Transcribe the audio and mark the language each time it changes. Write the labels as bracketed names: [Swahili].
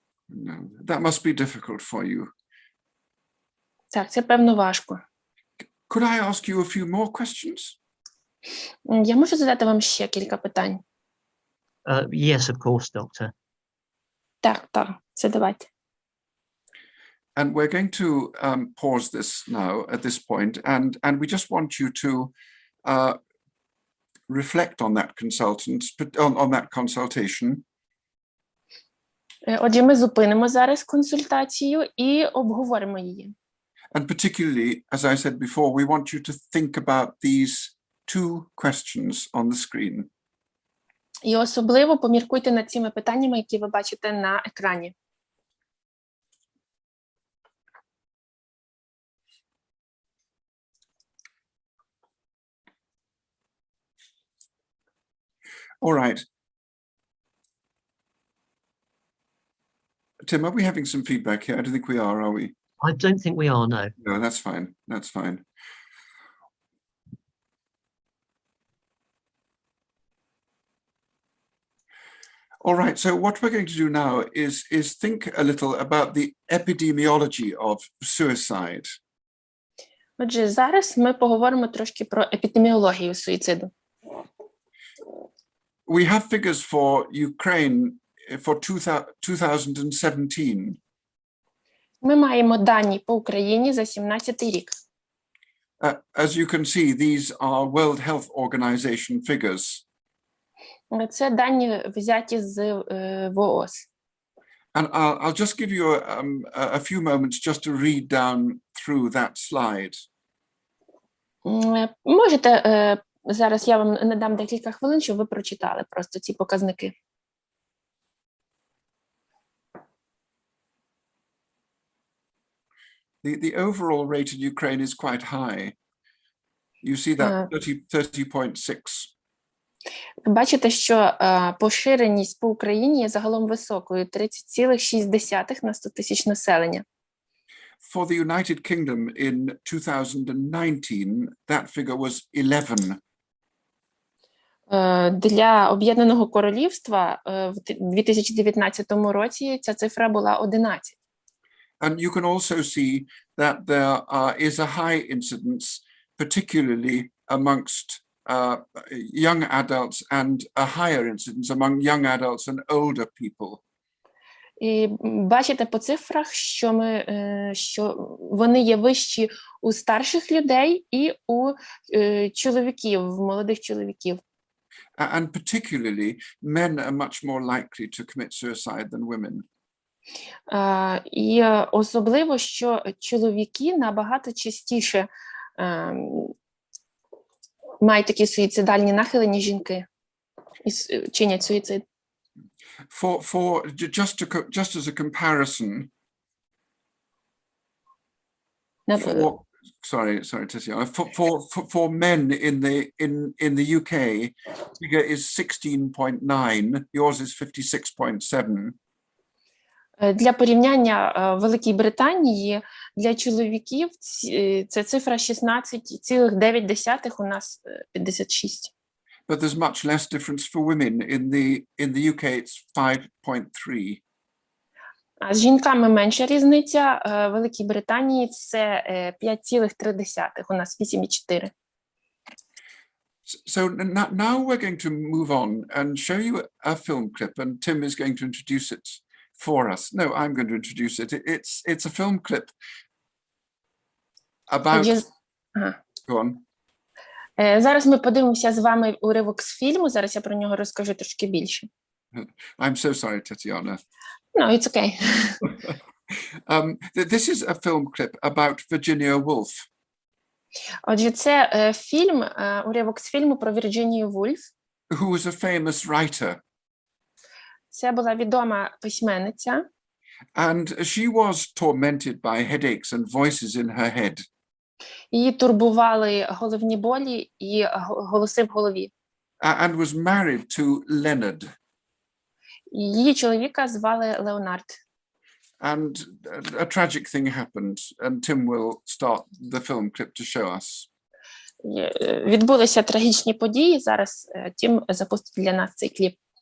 [English] No, that must be difficult for you. [Ukrainian] Так, це певно важко. [English] Could I ask you a few more questions? [Ukrainian] Я можу задати вам ще кілька питань? [English] Yes, of course, Doctor. [Ukrainian] Так, це давайте. [English] And we're going to pause this now at this point, and we just want you to reflect on that on that consultation. [Ukrainian] Отже, ми зупинимо зараз консультацію і обговоримо її. [English] And particularly, as I said before, we want you to think about these 2 questions on the screen. [Ukrainian] І особливо поміркуйте над цими питаннями, які ви бачите на екрані. [English] All right. Tim, are we having some feedback here? I don't think we are we? I don't think we are, no. No, that's fine. That's fine. All right, so what we're going to do now is think a little about the epidemiology of suicide. [Ukrainian] Отже, зараз ми поговоримо трошки про епідеміологію суїциду. [English] We have figures for Ukraine for 2017. [Ukrainian] Ми маємо дані по Україні за 17-й рік. [English] As you can see, these are World Health Organization figures. [Ukrainian] Це дані взяті з ВООЗ. [English] And I'll just give you a few moments just to read down through that slide. [Ukrainian] Можете, зараз я вам надам декілька хвилин, щоб ви прочитали просто ці показники. [English] The overall rate in Ukraine is quite high. You see that 30.6. [Ukrainian] Бачите, що поширеність по Україні є загалом високою – 30,6 на 100 тисяч населення. [English] For the United Kingdom in 2019, that figure was 11. [Ukrainian] Для Об'єднаного Королівства в 2019 році ця цифра була 11. [English] And you can also see that there is a high incidence, particularly amongst young adults, and a higher incidence among young adults and older people. [Ukrainian] І бачите по цифрах, що вони є вищі у старших людей і у чоловіків, молодих чоловіків. [English] And particularly, men are much more likely to commit suicide than women. [Ukrainian] І особливо, що чоловіки набагато частіше мають такі суїцидальні нахили, ніж жінки, і чинять суїцид. [English] Just as a comparison, sorry, Tatiana. For men in the UK, figure is 16.9. Yours is 56.7. [Ukrainian] Для порівняння в Великій Британії для чоловіків це цифра 16,9, у нас 56. [English] But there's much less difference for women. In the UK, it's 5.3. [Ukrainian] А з жінками менша різниця. В Великій Британії це 5,3, у нас 8,4. [English] So now we're going to move on and show you a film clip, and Tim is going to introduce it for us. No, I'm going to introduce it. It's a film clip about... Go on. [Ukrainian] Зараз ми подивимося з вами уривок з фільму. Зараз я про нього розкажу трошки більше. [English] I'm so sorry, Tatiana. No, it's okay. This is a film clip about Virginia Woolf. [Ukrainian] Отже, це фільм, уривок з фільму про Вірджинію Вульф. [English] Who was a famous writer. [Ukrainian] Це була відома письменниця. [English] And she was tormented by headaches and voices in her head. [Ukrainian] Її турбували головні болі і голоси в голові. [English] And was married to Leonard. [Ukrainian] Її чоловіка звали Леонард. [English] And a tragic thing happened, and Tim will start the film clip to show us. [Ukrainian] Відбулися трагічні події. Зараз Тім запустить для нас цей кліп.